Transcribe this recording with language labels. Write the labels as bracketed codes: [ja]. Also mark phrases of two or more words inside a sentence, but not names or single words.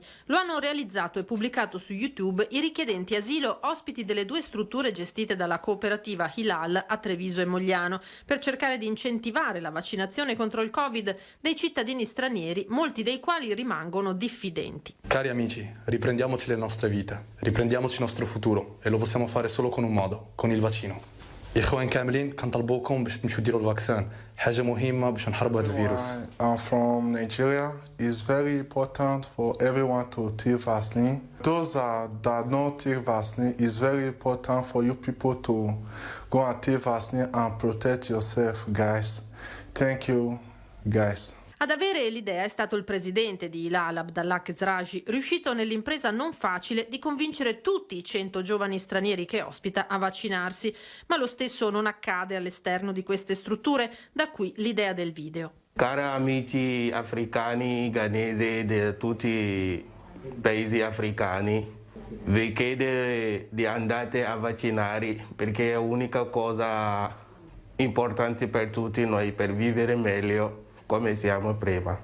[it] Lo hanno realizzato e pubblicato su YouTube i richiedenti asilo ospiti delle 2 strutture gestite dalla cooperativa Hilal a Treviso e Mogliano, per cercare di incentivare la vaccinazione contro il Covid dei cittadini stranieri, molti dei quali rimangono diffidenti. Cari amici, riprendiamoci le nostre vite, riprendiamoci il nostro futuro e lo possiamo fare solo con un modo, con il vaccino. [ar] إخوان كاملين كنطلبوكم باش تمشيو ديروا الفاكسان حاجة مهمة باش نحاربوا هذا الفيروس. [en] I'm from Nigeria. It's very important for everyone to take vaccine. Those that don't take vaccine, it's very important for you people to go and take vaccine and protect yourself, guys. Thank you, guys. [it] Ad avere l'idea è stato il presidente di Hilal, Abdallah Khezraji, riuscito nell'impresa non facile di convincere tutti i 100 giovani stranieri che ospita a vaccinarsi, ma lo stesso non accade all'esterno di queste strutture, da qui l'idea del video. Cari amici africani, ghanesi, di tutti i paesi africani, vi chiedo di andare a vaccinare perché è l'unica cosa importante per tutti noi per vivere meglio come siamo prima.